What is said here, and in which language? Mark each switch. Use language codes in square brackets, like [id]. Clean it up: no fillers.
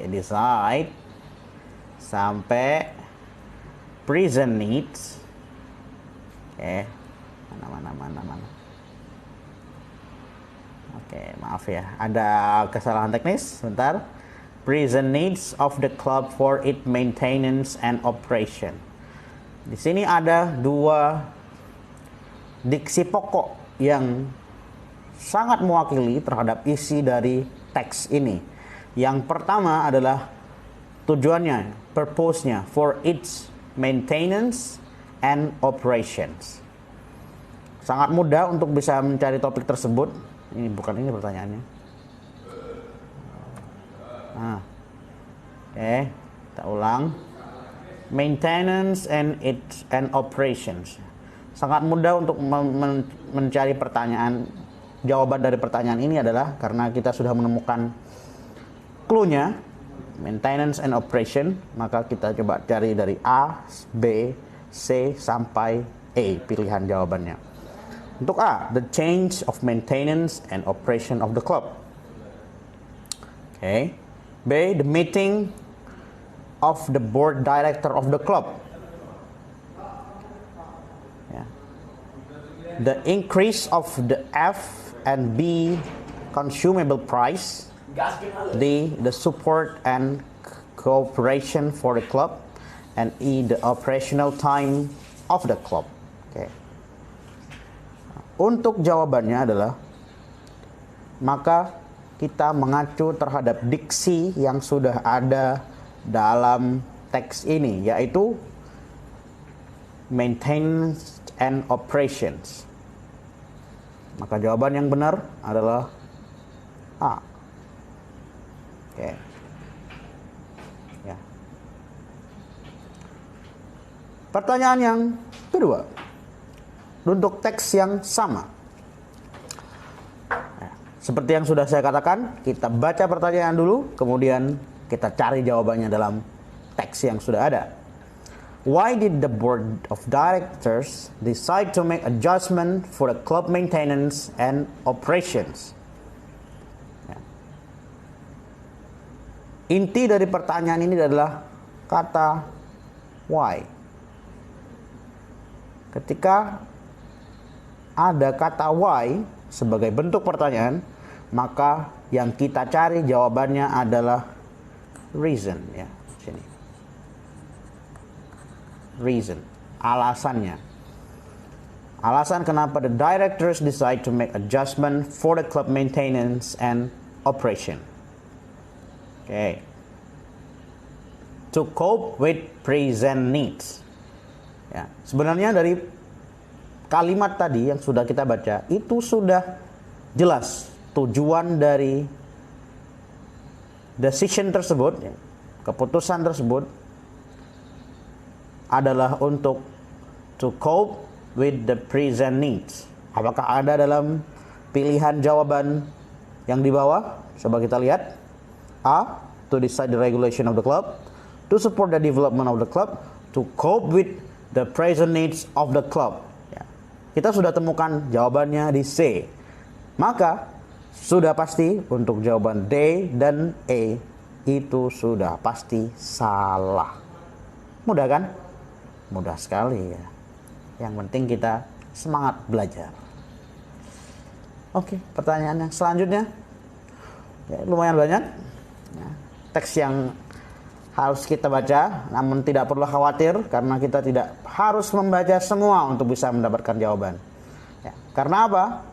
[en] Decide [id] sampai [en] present needs. [id] Oke. Mana. Oke, maaf ya. Ada kesalahan teknis. Sebentar. [en] Present needs of the club for its maintenance and operation. [id] Di sini ada dua diksi pokok yang sangat mewakili terhadap isi dari teks ini. Yang pertama adalah tujuannya, purpose-nya, [en] for its maintenance and operations. [id] Sangat mudah untuk bisa mencari topik tersebut. Ini bukan ini pertanyaannya. Oke, kita ulang. [en] Maintenance and operations. [id] Sangat mudah untuk mencari pertanyaan. Jawaban dari pertanyaan ini adalah karena kita sudah menemukan clue-nya, [en] maintenance and operation, [id] maka kita coba cari dari A, B, C sampai E pilihan jawabannya. Untuk [en] A, the change of maintenance and operation of the club. Okay. B, the meeting of the board director of the club. Yeah. The increase of the F and B consumable price. D, the support and cooperation for the club. And E, the operational time of the club. Okay. [id] Untuk jawabannya adalah, maka kita mengacu terhadap diksi yang sudah ada dalam teks ini, yaitu [en] maintenance and operations. [id] Maka jawaban yang benar adalah A. Oke. Ya. Pertanyaan yang kedua, untuk teks yang sama. Seperti yang sudah saya katakan, kita baca pertanyaan dulu, kemudian kita cari jawabannya dalam teks yang sudah ada. [en] Why did the board of directors decide to make adjustment for the club maintenance and operations? [id] Ya. Inti dari pertanyaan ini adalah kata why. Ketika ada kata why sebagai bentuk pertanyaan, maka yang kita cari jawabannya adalah reason, ya, sini. Reason, alasannya. Alasan kenapa [en] the directors decide to make adjustment for the club maintenance and operation. Okay. To cope with present needs. [id] Ya, sebenarnya dari kalimat tadi yang sudah kita baca itu sudah jelas tujuan dari decision tersebut, ya, keputusan tersebut adalah untuk [en] to cope with the present needs. [id] Apakah ada dalam pilihan jawaban yang di bawah? Coba kita lihat. A. [en] To decide the regulation of the club. To support the development of the club. To cope with the present needs of the club. [id] Ya. Kita sudah temukan jawabannya di C. Maka sudah pasti untuk jawaban D dan E itu sudah pasti salah. Mudah kan? Mudah sekali ya. Yang penting kita semangat belajar. Oke, pertanyaan yang selanjutnya, ya, lumayan banyak ya, teks yang harus kita baca, namun tidak perlu khawatir karena kita tidak harus membaca semua untuk bisa mendapatkan jawaban. Ya, karena apa?